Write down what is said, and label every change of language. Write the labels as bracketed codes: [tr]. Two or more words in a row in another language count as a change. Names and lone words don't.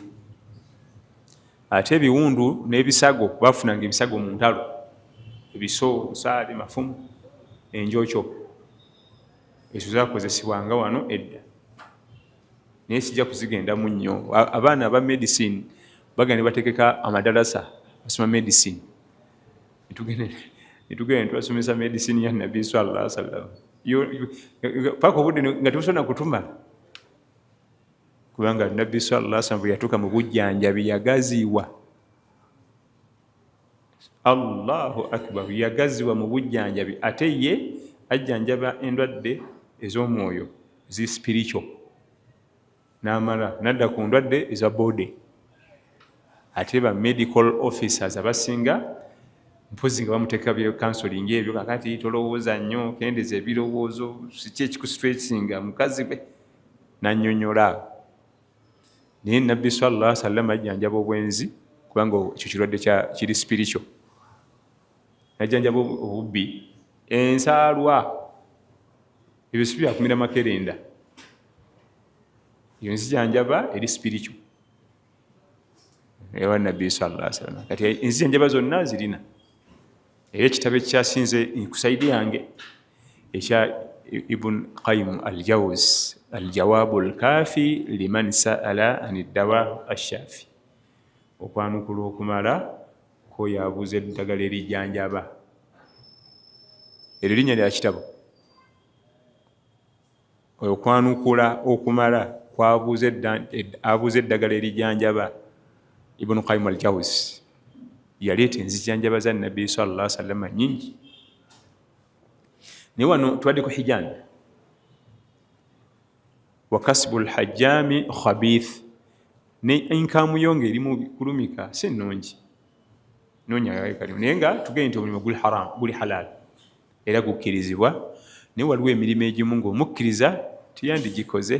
[lg] Ate ebiwundu n'ebisago, bafunanga ebisago mu ntalo, ebiso, nsaali, mafumu, enjokyo, ezo zaakozesebwanga wano edda, naye sijja kuzigendamu nnyo. Abaana aba medicine bagenda bategeka amadalasa basoma medicine, netugenda netubasomesa medicine ya nabbi [ar] صلى الله عليه وسلم, [lg] paka obudde nga tebusobola kutumala, kubanga nabbi [ar] صلى الله عليه وسلم [lg] bwe yatuuka mu bujjanjabi yagaziwa. [ar] الله أكبر, [lg] yagaziwa mu bujjanjabi. Ate ye ajjanjaba endwadde ez'omwoyo, zi spiritual, n'amala nadda ku ndwadde eza body. Ate ba [en] medical officers [lg] abasinga mpozi nga bamuteeka bye counseling ebyo, kakati tolowooza nnyo, kendeza ebirowoozo, kiki ekikusitressinga mukazi we, n'annyonnyola. Naye nabbi [ar] صلى الله عليه وسلم [lg] ajjanjaba obwenzi, kubanga ekyo kirwadde kiri spiritual. Najjanjaba obubbi, ensaalwa, ebyo si byakumira makerenda, iyo nzijanjaba eri spiritual ewa nabbi [ar] صلى الله عليه وسلم. [lg] Kati enzijanjaba zonna zirina. Era ekitabo ekyasinze kusaidi yange ekya Ibn Qayyim al-Jawz, al-Jawabu al-Kafi liman sa'ala ani dawa ash-shafi, okwanukula okumala ko yabuuza eddagala erijjanjaba. Eryo linnya lya kitabo, okwanukula okumala abuuza eddagala erijjanjaba. Ibn Qayyim al-Jawz yaleeta enzijanjaba za nabbi [ar] صلى الله عليه وسلم [lg] nnyingi. Naye wano tubadde ku hijama. [ar] وكسب الحجام خبيث, [lg] ne income yo ngeri mu kulumika si nnungi. Noonya kalimu naye nga tugende nti omulimu guli halal era gukkirizibwa, naye waliwo emirimu egimu ng'omukkiriza tiyandigikoze.